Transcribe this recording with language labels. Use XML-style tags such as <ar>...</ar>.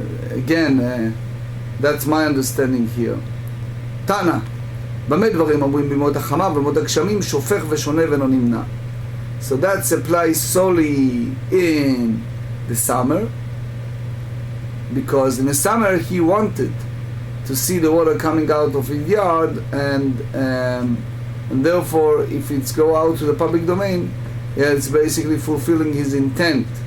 <en>Again, that's my understanding here.</en> <he>Tana, במה דברים אומרים בימות החמה ובימות הגשמים שופך ושונה ואינו נמנע.</he> <en>So that applies solely in the summer, because in the summer he wanted to see the water coming out of his yard, and therefore if it's go out to the public domain, it's basically fulfilling his intent.</en>